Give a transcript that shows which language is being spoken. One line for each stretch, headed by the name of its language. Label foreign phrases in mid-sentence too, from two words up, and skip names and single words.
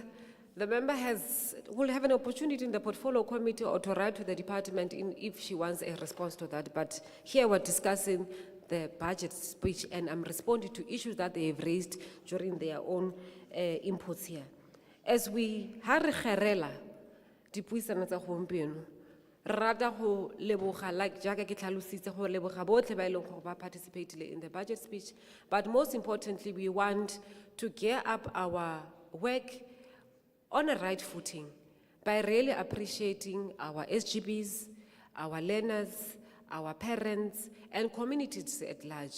English: The member will have an opportunity in the Portfolio Committee or to write to the department if she wants a response to that. But here we're discussing the budget speech, and I'm responding to issues that they have raised during their own inputs here. As we
Tswana: ha re kgerela dipuisano tsa gompieno, rata go leboga like jaaka ke tlhalositse go leboga botlhe ba ileng gore ba
English: participated in the budget speech, but most importantly we want to gear up our work on a right footing by really appreciating our SGBs, our learners, our parents, and communities at large.